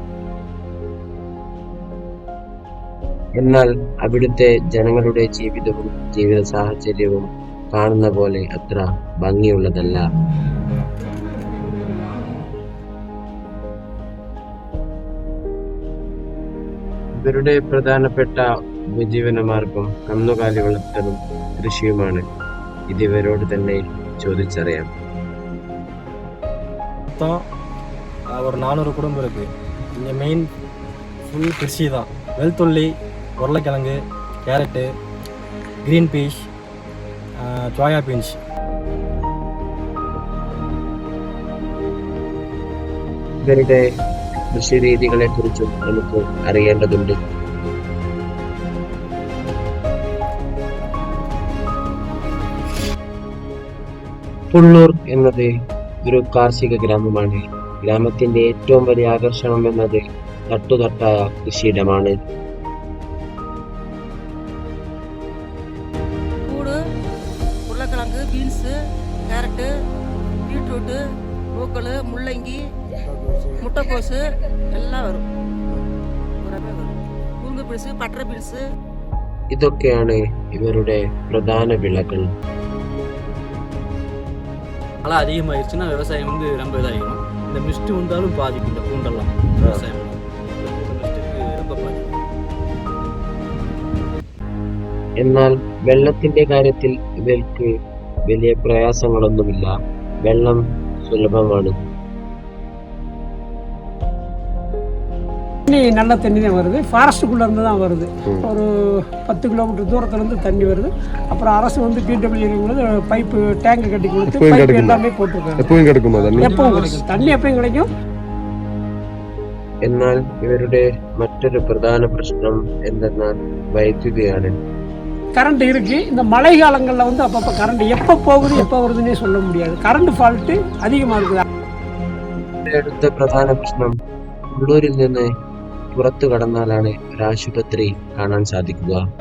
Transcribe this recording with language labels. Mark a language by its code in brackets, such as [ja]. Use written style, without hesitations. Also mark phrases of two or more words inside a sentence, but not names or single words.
[ml] എന്നാൽ അവിടുത്തെ ജനങ്ങളുടെ ജീവിതവും ജീവിത സാഹചര്യവും കാണുന്ന പോലെ അത്ര ഭംഗിയുള്ളതല്ല. ഇവരുടെ പ്രധാനപ്പെട്ട ഉപജീവനമാർഗം കന്നുകാലി വളർത്തലും കൃഷിയുമാണ്. ഇതിവരോട് തന്നെ ചോദിച്ചറിയാം. [ta] மொத்தம் ஒரு 400 குடும்பம் இருக்குது. இங்கே [en] main full [ta] கிருஷி தான். வெள்துள்ளி, உருளைக்கிழங்கு, கேரட்டு, [en] green peas, soya beans. [ml] ഇവരുടെ കൃഷി രീതികളെ കുറിച്ചും നമുക്ക് അറിയേണ്ടതുണ്ട്. പുള്ളൂർ എന്നത് ഒരു കാർഷിക ഗ്രാമമാണ്. ഗ്രാമത്തിന്റെ ഏറ്റവും വലിയ ആകർഷണം എന്നത് തട്ടുതട്ടായ കൃഷിയിടമാണ്. [ta] கூடு, உருளைக்கிழங்கு, பீன்ஸு, கேரட்டு, பீட்ரூட்டு, பூக்கள், முள்ளங்கி, முட்டைக்கோசு எல்லாம் வரும். பூராமே வரும். உளுந்து பீன்ஸு, பட்டரை பீன்ஸு. [ml] ഇതൊക്കെയാണ് ഇവരുടെ പ്രധാന വിളകൾ. [ta] மழை அதிகமாகிடுச்சுன்னா விவசாயம் ரொம்ப இதாகிடும். இந்த மிஸ்ட்டு வந்தாலும் பாதிக்கும். இந்த பூண்டெல்லாம் விவசாயம் ரொம்ப பாதிக்கும். [ml] എന്നാൽ വെള്ളത്തിന്റെ കാര്യത്തിൽ ഇവർക്ക് വലിയ പ്രയാസങ്ങളൊന്നുമില്ല. വെള്ളം സുലഭമാണ്. [ta] தண்ணி நல்ல தண்ணி தான் வருது. ஃபாரஸ்ட்டுக்குள்ளே இருந்து தான் வருது. ஒரு 10 கிலோமீட்டர் தூரத்துலேருந்து தண்ணி வருது. அப்புறம் அரசு [en] PWD pipe tank [ta] கட்டி கொடுத்து பைப்பு எல்லாமே போட்டிருக்காங்க. எப்பவும் கிடைக்குமா தண்ணி? எப்பவும் கிடைக்கும். தண்ணி எப்பவும் கிடைக்கும். [ml] എന്നാൽ ഇവരുടെ മറ്റൊരു പ്രധാന പ്രശ്നം എന്തെന്നാൽ വൈദ്യുതിയാണ്. [ta] கரண்ட் இருக்கு. இந்த மழை காலங்களில் அப்பப்போ கரண்ட் எப்போ போகுது எப்போ வருதுன்னே சொல்ல முடியாது. [en] current fault [ta] அதிகமாக இருக்குது. [ml] അടുത്ത പ്രധാന പ്രശ്നം ഉള്ളൂരിൽ നിന്ന് പുറത്തു കടന്നാലാണ് ഒരു ആശുപത്രി കാണാൻ സാധിക്കുക.